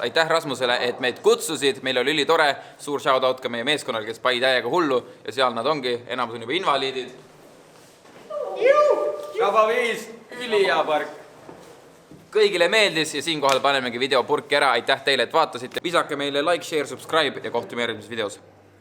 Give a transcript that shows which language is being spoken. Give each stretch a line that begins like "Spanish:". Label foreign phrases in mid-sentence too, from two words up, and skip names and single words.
Estonian: Aitäh Rasmusele, et meid kutsusid, meil oli ülitore, suur shoutout ka meie meeskonnal, kes pai täiega hullu ja seal nad ongi, enamus on juba invaliidid. Raba 5, ülihea park! Kõigile meeldis ja siinkohal panemegi video purki ära. Aitäh teile, et vaatasite. Visake meile
English: like, share, subscribe
Estonian: ja kohtume järgmises videos.